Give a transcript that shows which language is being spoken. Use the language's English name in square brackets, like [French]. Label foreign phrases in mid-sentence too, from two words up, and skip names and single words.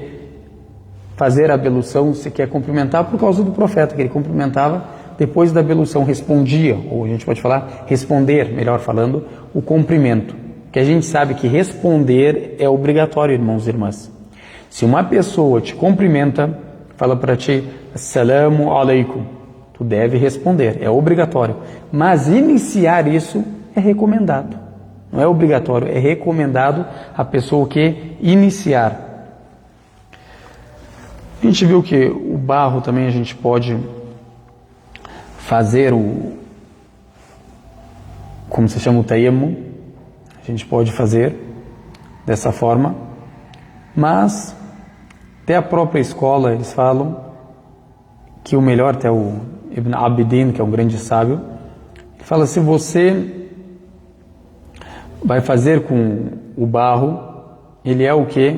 [Portuguese] Fazer a ablução, se quer cumprimentar, por causa do profeta, que ele cumprimentava depois da ablução, respondia, ou a gente pode falar, responder, melhor falando, o cumprimento. Que a gente sabe que responder é obrigatório, irmãos e irmãs. Se uma pessoa te cumprimenta, fala para ti, [Arabic] السلام عليكم, [Portuguese] tu deve responder, é obrigatório. Mas iniciar isso é recomendado. Não é obrigatório, é recomendado a pessoa que iniciar. A gente viu que o barro também a gente pode fazer como se chama o tayammum, a gente pode fazer dessa forma, mas até a própria escola eles falam que o melhor, até o Ibn Abidin, que é um grande sábio, ele fala: se você vai fazer com o barro, ele é o que?